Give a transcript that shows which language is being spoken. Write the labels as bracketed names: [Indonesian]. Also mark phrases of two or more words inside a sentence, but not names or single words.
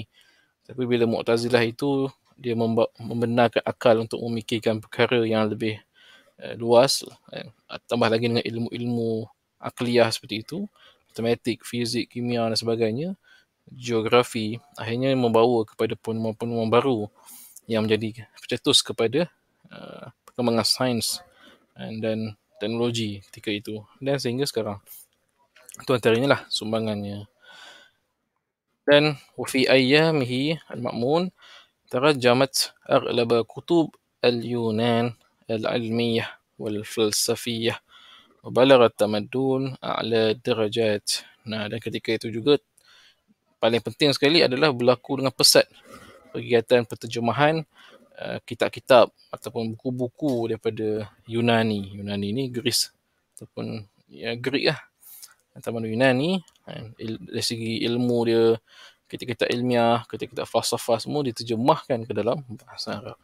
[Malay] Tapi bila Mu'tazilah itu dia membenarkan akal untuk memikirkan perkara yang lebih luas, tambah lagi dengan ilmu-ilmu akliyah seperti itu, matematik, fizik, kimia dan sebagainya, geografi, akhirnya membawa kepada penemuan-penemuan baru yang menjadi pencetus kepada perkembangan sains dan teknologi ketika itu dan sehingga sekarang. Itu antaranya lah sumbangannya. [Arabic] Dan وفي أيامه المأمون ترجمت أغلب كتب اليونان العلمية والفلسفية وبلغت التمدن أعلى درجات. [Malay] Nah, dan ketika itu juga paling penting sekali adalah berlaku dengan pesat kegiatan penterjemahan kitab-kitab ataupun buku-buku daripada Yunani. Yunani ni Greece ataupun Greek lah. Taman Yunani dari segi ilmu dia, kitab-kitab ilmiah, kitab-kitab falsafah semua diterjemahkan ke dalam bahasa Arab.